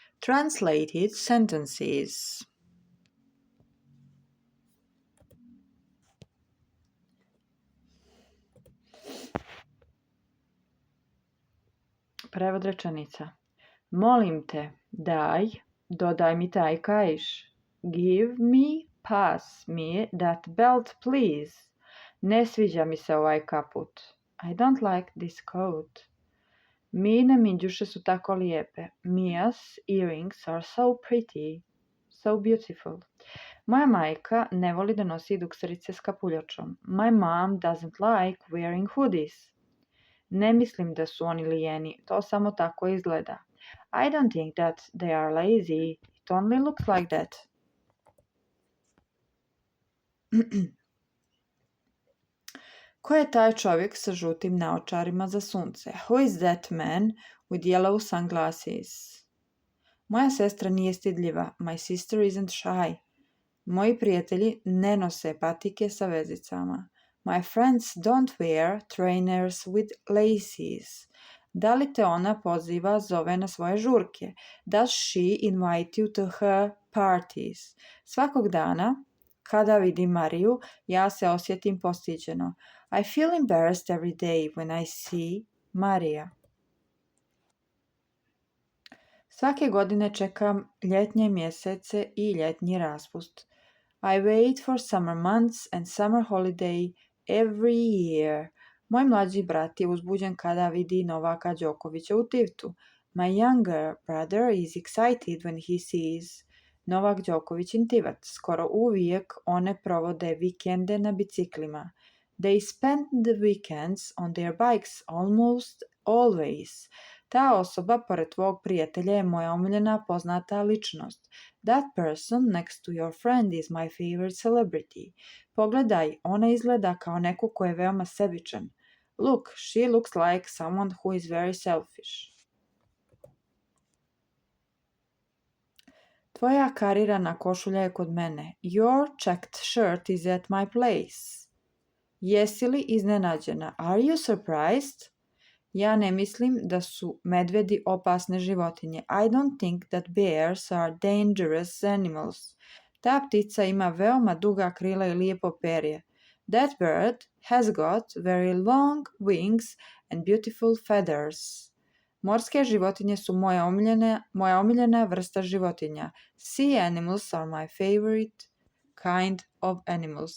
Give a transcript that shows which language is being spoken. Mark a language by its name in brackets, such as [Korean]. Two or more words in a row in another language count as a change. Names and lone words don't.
[English] Translated sentences. [Serbian] Prevod rečenica. Molim te, dodaj mi taj kaiš. [English] Give me, pass me that belt please. [Serbian] Ne sviđa mi se ovaj kaput. [English] I don't like this coat. [Serbian] Mine minđuše su tako lijepe. [English] Mia's earrings are so pretty. So beautiful. [Serbian] Moja majka ne voli da nosi dukserice s kapuljačom. [English] My mom doesn't like wearing hoodies. [Serbian] Ne mislim da su oni lijeni, to samo tako izgleda. [English] I don't think that they are lazy, it only looks like that. [Serbian] Ko je taj čovjek sa žutim naočarima za sunce? [English] Who is that man with yellow sunglasses? [Serbian] Moja sestra nije stidljiva. [English] My sister isn't shy. [Serbian] Moji prijatelji ne nose patike sa vezicama. [English] My friends don't wear trainers with laces. [Serbian] Da li te ona zove na svoje žurke? [English] Does she invite you to her parties? [Serbian] Svakog dana, kada vidim Mariju, ja se osjetim postiđeno. [English] I feel embarrassed every day when I see Marija. [Serbian] Svake godine čekam ljetnje mjesece i ljetnji raspust. [English] I wait for summer months and summer holiday every year. [Serbian] Moj mlađi brat je uzbuđen kada vidi Novaka Đokovića u Tivtu. [English] My younger brother is excited when he sees Novak Đoković in Tivat. [Serbian] Skoro uvijek one provode vikende na biciklima. [English] They spend the weekends on their bikes almost always. [Serbian] Ta osoba pored tvog prijatelja je moja omiljena poznata ličnost. [English] That person next to your friend is my favorite celebrity. [Serbian] Pogledaj, ona izgleda kao neko ko je veoma sebičan. [English] Look, she looks like someone who is very selfish. [Serbian] Tvoja karirana košulja je kod mene. [English] Your checked shirt is at my place. [Serbian] Jesi li iznenađena? [English] Are you surprised? [Serbian] Ja ne mislim da su medvedi opasne životinje. [English] I don't think that bears are dangerous animals. [Serbian] Ta ptica ima veoma duga krila i lijepo perje. [English] That bird has got very long wings and beautiful feathers. [Serbian] Morske životinje su moja omiljena vrsta životinja. [English] Sea animals are my favorite kind of animals.